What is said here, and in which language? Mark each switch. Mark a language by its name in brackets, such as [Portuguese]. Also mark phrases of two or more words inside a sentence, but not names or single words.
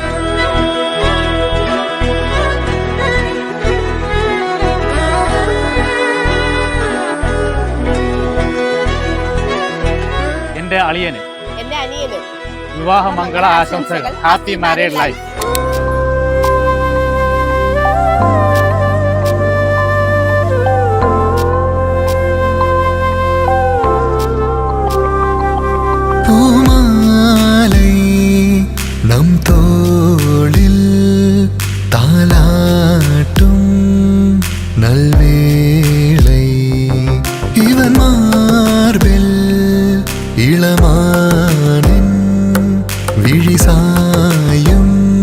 [Malayalam] എൻ്റെ അളിയന്, എൻ്റെ അനിയന് വിവാഹ മംഗള ആശംസകൾ. [English] Happy married life. [Tamil] நம் தோளில் தாலாட்டும் நல்வேளை, இவன் மார்பில் இளமானின் விழிசாயும்